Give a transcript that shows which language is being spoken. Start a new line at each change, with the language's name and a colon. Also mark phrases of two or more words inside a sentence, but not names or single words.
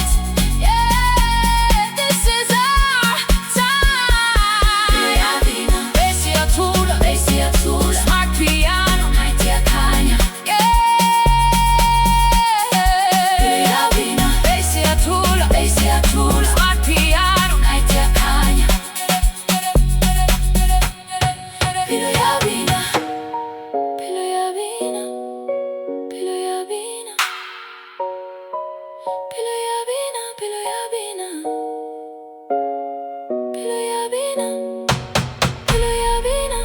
English: Yeah, this is our time. Smart piano, smart piano.
Tswana: Pelo, yabina. Pelo, yabina. Pelo, yabina. Pelo, yabina. Pelo, yabina. Pelo, yabina. Pelo, yabina.